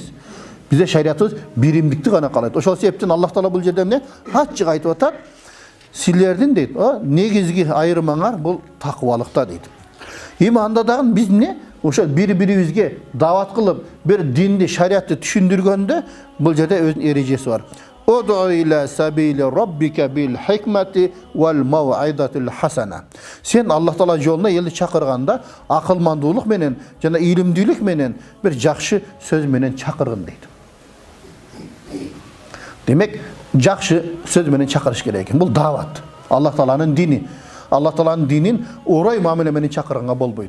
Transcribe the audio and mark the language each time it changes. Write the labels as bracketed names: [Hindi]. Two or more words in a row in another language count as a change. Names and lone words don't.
[Kyrgyz] Бизде шариятыбыз биримдикти гана каалайт. Ошол себептен Аллах Таала бул жерде эмне? Ачык айтып атат. Силердин дейт, негизги айырмаңар бул такыбалыкта дейт. Эми анда дагы биз эмне? Ошол бири-бирибизге дават кылып, бир динди, шариятты түшүндүргөндө бул жерде өзүнүн эрежеси бар. [Arabic] ادع إلى سبيل ربك بالحكمة والموعظة الحسنة. [Kyrgyz] Сен Аллах Таала жолуна элди чакырганда акылмандуулук менен жана илимдүүлүк менен бир жакшы сөз менен чакыргын дейт. Демек, жакшы сөз менен чакырыш керек экен. Бул дават. Аллах Тааланын дини. Аллах Тааланын динин орой мамиле менен чакырганга болбойт.